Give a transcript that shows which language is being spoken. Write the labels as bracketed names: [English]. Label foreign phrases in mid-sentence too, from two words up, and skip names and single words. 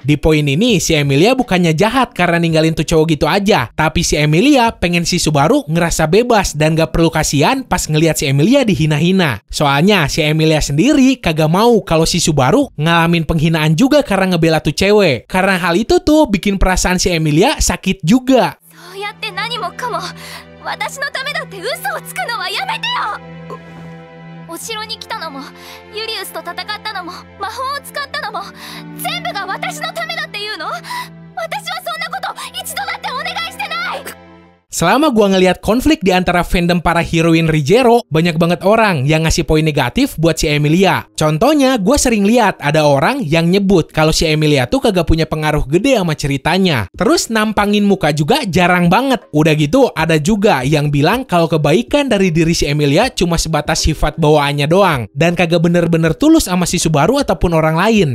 [Indonesian] Di poin ini, si Emilia bukannya jahat karena ninggalin tuh cowok gitu aja, tapi si Emilia pengen si Subaru ngerasa bebas dan gak perlu kasihan pas ngeliat si Emilia dihina-hina. Soalnya si Emilia sendiri kagak mau kalau si Subaru ngalamin penghinaan juga karena ngebela tuh cewek. Karena hal itu tuh bikin perasaan si Emilia sakit juga. [Japanese] そうやって何もかも私のためだって嘘をつくのはやめてよ。お城に来たのもユリウスと戦ったのも魔法を使ったのも全部が私のためだっていうの？私はそんなこと一度だってお願いしてない。 [Indonesian] Selama gua ngelihat konflik di antara fandom para heroin Re:Zero, banyak banget orang yang ngasih poin negatif buat si Emilia. Contohnya, gua sering lihat ada orang yang nyebut kalau si Emilia tuh kagak punya pengaruh gede sama ceritanya. Terus nampangin muka juga jarang banget. Udah gitu, ada juga yang bilang kalau kebaikan dari diri si Emilia cuma sebatas sifat bawaannya doang dan kagak bener-bener tulus sama si Subaru ataupun orang lain.